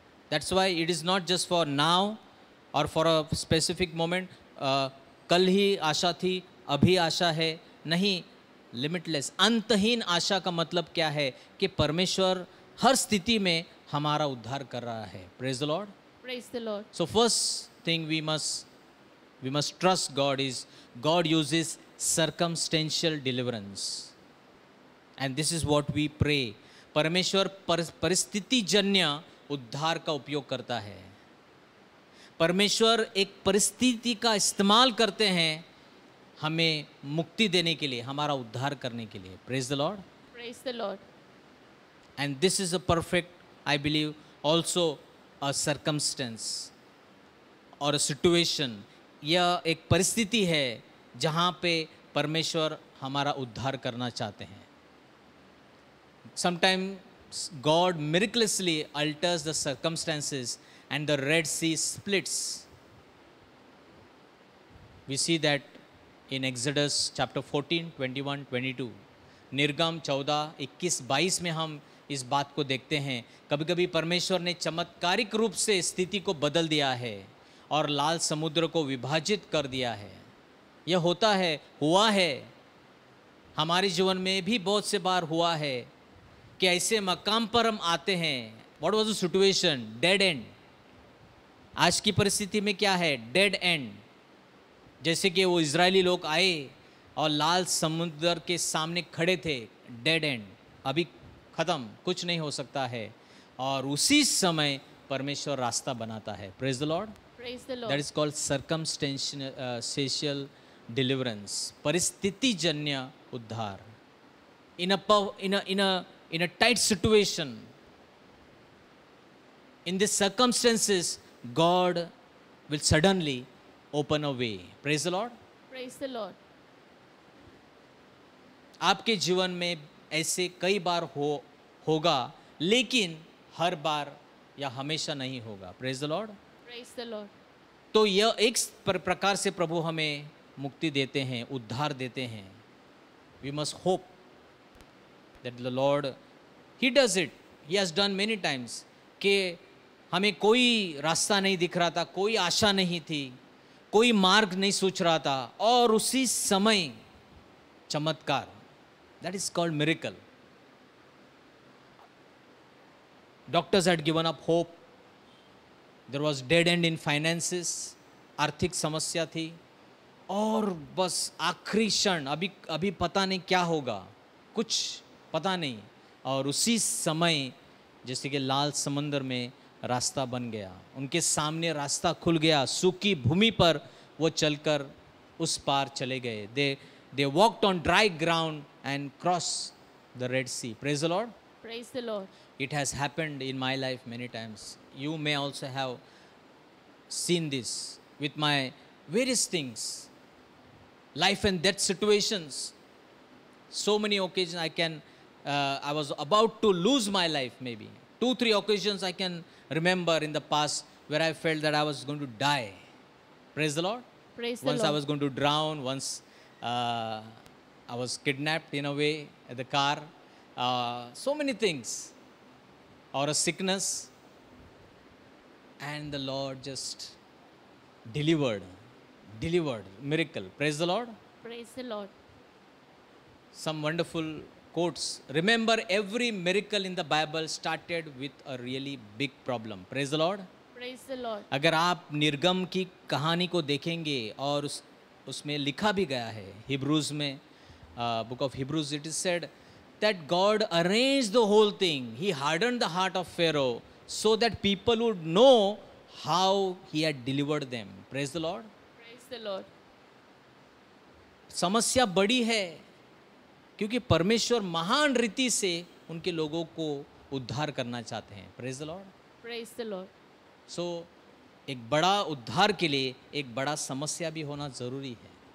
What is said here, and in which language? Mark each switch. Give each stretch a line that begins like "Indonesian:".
English: That's why it is not just for now or for a specific moment.
Hindi: कल ही आशा थी, अभी आशा है, नहीं. लिमिटलेस, अंतहीन आशा का मतलब क्या है? कि परमेश्वर हर स्थिति में हमारा उद्धार कर रहा है.
English: Praise the lord. Praise the Lord. So first thing we must trust God is God uses circumstantial deliverance. And this is what we pray.
Hindi: परमेश्वर परिस्थिति जन्य उद्धार का उपयोग करता है. परमेश्वर एक परिस्थिति का इस्तेमाल करते हैं हमें मुक्ति देने के लिए, हमारा उद्धार करने के लिए.
English: Praise the Lord. Praise the Lord. And this is a perfect, I believe, also a circumstance or a situation.
Hindi: यह एक परिस्थिति है जहाँ पे परमेश्वर हमारा उद्धार करना चाहते हैं.
English: Sometimes God miraculously alters the circumstances and the Red Sea splits. We see that in Exodus chapter 14, 21, 22.
Hindi: निर्गम 14, 21, 22 में हम इस बात को देखते हैं. कभी कभी परमेश्वर ने चमत्कारिक रूप से स्थिति को बदल दिया है और लाल समुद्र को विभाजित कर दिया है. यह होता है, हुआ है, हमारे जीवन में भी बहुत से बार हुआ है कि ऐसे मकाम पर हम आते हैं.
English: What was the situation? Dead end.
Hindi: आज की परिस्थिति में क्या है?
English: Dead end.
Hindi: जैसे कि वो इजरायली लोग आए और लाल समुद्र के सामने खड़े थे. डेड एंड, अभी ख़त्म, कुछ नहीं हो सकता है. और उसी समय परमेश्वर रास्ता बनाता है.
English: Praise the lord. Praise the Lord. That is called circumstantial deliverance.
Hindi: परिस्थिति जन्य उद्धार.
English: In a tight situation, in these circumstances, God will suddenly open a way. Praise the Lord. Praise the Lord.
Hindi: आपके जीवन में ऐसे कई बार होगा, लेकिन हर बार या हमेशा नहीं होगा.
English: Praise the Lord. Praise the Lord.
Hindi: तो यह एक प्रकार से प्रभु हमें मुक्ति देते हैं, उद्धार देते हैं.
English: We must hope that the Lord, He does it. He has done many times.
Hindi: कि हमें कोई रास्ता नहीं दिख रहा था, कोई आशा नहीं थी, कोई मार्ग नहीं सोच रहा था, और उसी समय चमत्कार,
English: That is called miracle. Doctors had given up hope. There was dead end in finances.
Hindi: आर्थिक समस्या थी और बस आखिरी क्षण, अभी पता नहीं क्या होगा, कुछ पता नहीं, और उसी समय जैसे कि लाल समंदर में रास्ता बन गया, उनके सामने रास्ता खुल गया, सूखी भूमि पर वो चलकर उस पार चले गए.
English: They walked on dry ground and crossed the Red Sea. Praise the Lord. Praise the Lord. It has happened in my life many times. You may also have seen this with my various things, life and death situations. So many occasions I was about to lose my life, maybe 2-3 occasions I can remember in the past where I felt that I was going to die. Praise the Lord. Praise the Once Lord. I was going to drown, once I was kidnapped in a way at the car, so many things, or a sickness, and the Lord just delivered, miracle. Praise the Lord. Praise the Lord. Some wonderful quotes. Remember, every miracle in the Bible started with a really big problem. Praise the Lord. Praise the Lord.
Hindi: अगर आप निर्गम की कहानी को देखेंगे और उसमें लिखा भी गया है, हिब्रूज में,
English: book of Hebrews, it is said that God arranged the whole thing. He hardened the heart of Pharaoh so that people would know how he had delivered them. Praise the Lord. Praise the Lord.
Hindi: समस्या बड़ी है क्योंकि परमेश्वर महान रीति से उनके लोगों को उद्धार करना चाहते हैं.
English: Praise the Lord. Praise the Lord.
Hindi: सो एक बड़ा उद्धार के लिए एक बड़ा समस्या भी होना जरूरी है.